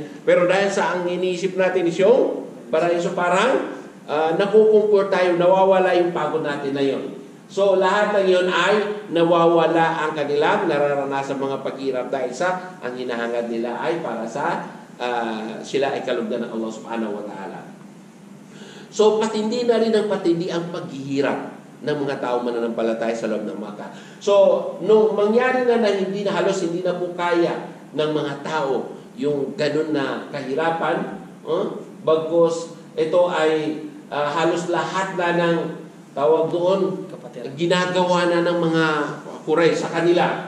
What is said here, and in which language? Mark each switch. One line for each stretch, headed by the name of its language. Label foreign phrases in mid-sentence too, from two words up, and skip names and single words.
Filipino: Pero dahil sa ang iniisip natin is yung paraiso, parang nakukumport tayo, nawawala yung pagod natin na yun. So lahat ng yun ay nawawala ang kanilang nararanasan mga paghirap dahil sa ang hinahangad nila ay para sa sila ay kalugdan ng Allah
Arabic: subhanahu wa ta'ala.
Filipino: So patindi na rin ang patindi ang paghihirap ng mga tao mananampalataya sa loob ng Makkah. So nung mangyari na hindi na halos hindi na po kaya ng mga tao yung ganun na kahirapan, bagkus ito ay halos lahat na ng tawag doon ginagawa na ng mga Quraysh sa kanila.